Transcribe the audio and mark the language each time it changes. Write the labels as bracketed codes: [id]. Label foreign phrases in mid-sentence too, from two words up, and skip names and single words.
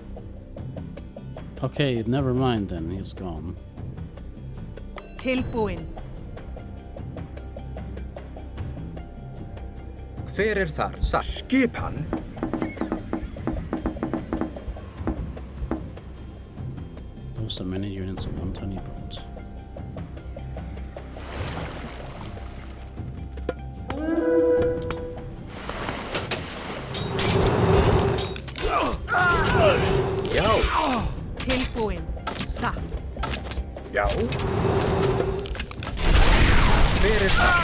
[en] Okay, never mind then. He's gone. [is] Tilbúin. Hver er þar? Satt. Skipan. [en] Those are many units of one tiny boat. [is] Já. Tilbúin. Satt. Já. Hver er þar?